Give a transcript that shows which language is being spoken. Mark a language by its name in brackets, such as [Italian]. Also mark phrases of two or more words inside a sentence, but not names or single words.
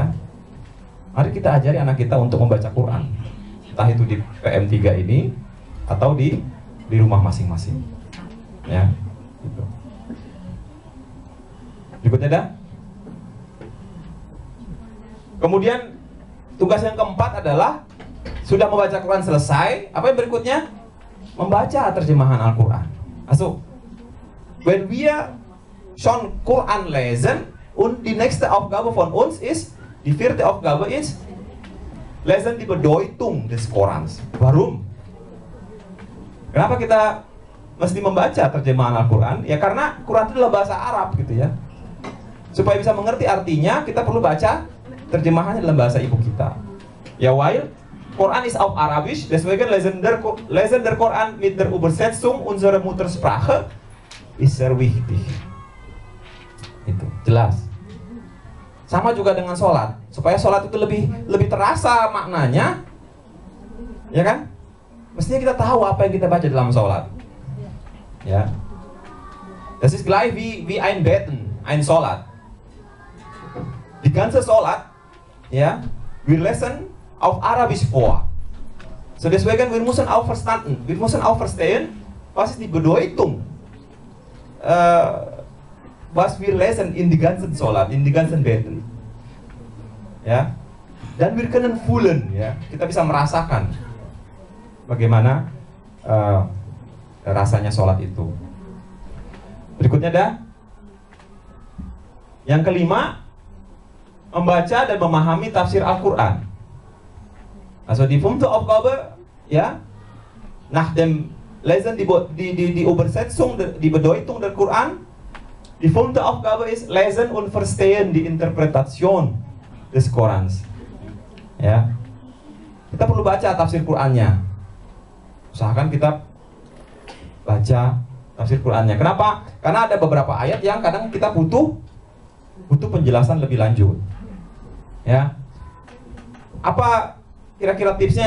[Indonesian] Mari kita ajari anak kita untuk membaca Quran, entah itu di PM3 ini atau di rumah masing-masing ya gitu. Berikutnya ada. Kemudian tugas yang keempat adalah sudah membaca Quran selesai, apa yang berikutnya? Membaca terjemahan Al-Quran. [German] Also, when wir schon Quran lesen und die nächste Aufgabe von uns ist, die vierte Aufgabe ist, lesen die Bedeutung des Korans. Warum? [Indonesian] Kenapa kita mesti membaca terjemahan Al-Quran? Ya karena Quran itu adalah bahasa Arab gitu ya. Supaya bisa mengerti artinya, kita perlu baca terjemahannya dalam bahasa ibu kita. Ya, [German] weil Quran ist auf Arabisch, deswegen lesen der Quran mit der Übersetzung unserer Muttersprache ist sehr wichtig. [Indonesian] Itu jelas. Sama juga dengan sholat, supaya sholat itu lebih terasa maknanya, ya kan? Mestinya kita tahu apa yang kita baca dalam sholat. Ya, [German] das ist gleich wie ein Beten, ein Sholat. Die ganze Sholat, ja, wir lesen auf Arabisch vor. So deswegen wir müssen auch verstehen, was ist die Bedeutung, was wir lesen in die ganzen Sholat, in die ganzen Beten. [Indonesian] Ya, dan [German] wir können fühlen, [Indonesian] ya, kita bisa merasakan bagaimana rasanya sholat itu. Berikutnya ada yang kelima, membaca dan memahami tafsir Al-Quran. [German] Also die fünfte Aufgabe, ja, nach dem Lesen die Übersetzung, die Bedeutung der Quran. Die fünfte Aufgabe ist lesen und verstehen die Interpretation des Korans. [Indonesian] Ya, kita perlu baca tafsir Qurannya. Usahakan kita baca tafsir Qurannya. Kenapa? Karena ada beberapa ayat yang kadang kita butuh penjelasan lebih lanjut. Ya, apa kira-kira tipsnya?